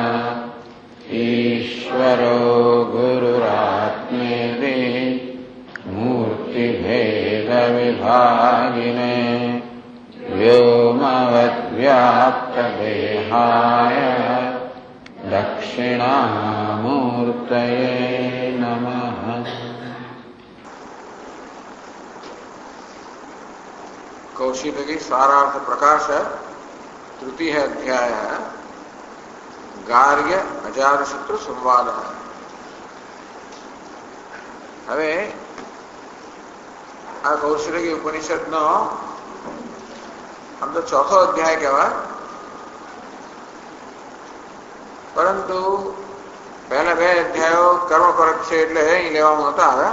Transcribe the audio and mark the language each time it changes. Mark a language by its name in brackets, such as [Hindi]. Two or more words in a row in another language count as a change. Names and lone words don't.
[Sanskrit] ईश्वरो गुरुरात्मेति मूर्तिभेदविभागिने व्योमवद्व्याप्तदेहाय दक्षिणामूर्तये नमः। कौशिकी सारार्थ प्रकाश तृतीय अध्याय गार्ग्य अजातशत्रु संवाद। [Gujarati] હવે આ કૌશિકી ઉપનિષદનો આમ તો ચોથો અધ્યાય કહેવાય, પરંતુ પહેલા બે અધ્યાયો કર્મપરક છે એટલે અહીં લેવામાં નહોતા આવ્યા.